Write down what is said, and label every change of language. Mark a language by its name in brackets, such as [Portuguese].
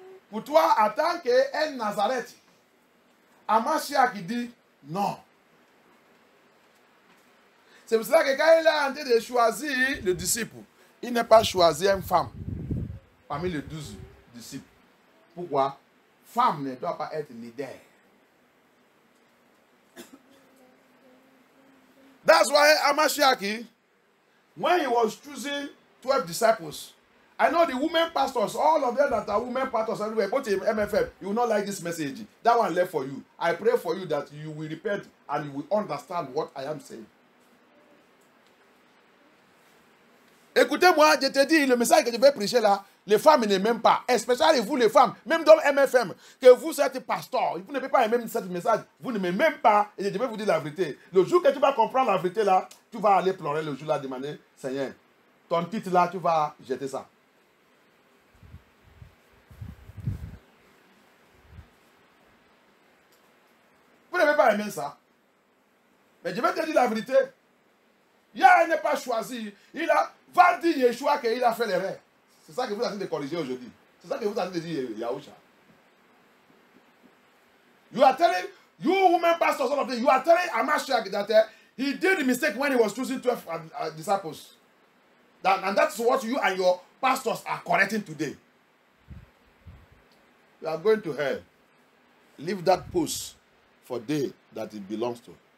[French] Pour toi, en tant qu'un Nazareth, Amashia qui dit non. C'est pour cela que quand il a en train de choisir le disciple, il n'a pas choisi une femme parmi les 12 disciples. Pourquoi? Femme ne doit pas être leader. [English] That's why Amashiach, when he was choosing 12 disciples, I know the women pastors, all of them that are women pastors everywhere, both in MFM, you will not like this message. That one left for you. I pray for you that you will repent and you will understand what I am saying. [French] Écoutez-moi, je te dis, le message que je vais prêcher là, les femmes n'aiment même pas, especially vous les femmes, même dans MFM, que vous êtes pasteur, vous ne pouvez pas aimer ce message, vous n'aimez même pas, et je vais vous dire la vérité. Le jour que tu vas comprendre la vérité là, tu vas aller pleurer le jour là, demander, Seigneur, ton titre là, tu vas jeter ça. Vous n'avez pas aimé ça. Mais je vais te dire la vérité. Yahya n'est pas choisi. Il a, va dire Yeshua qu'il a fait l'erreur. C'est ça que vous êtes en train de corriger aujourd'hui. C'est ça que vous êtes en train de dire Yahusha. [English] You are telling, you women pastors, all of them, you are telling Amashiach that he did the mistake when he was choosing 12 disciples. And that's what you and your pastors are correcting today. You are going to hell. Leave that post for day that it belongs to.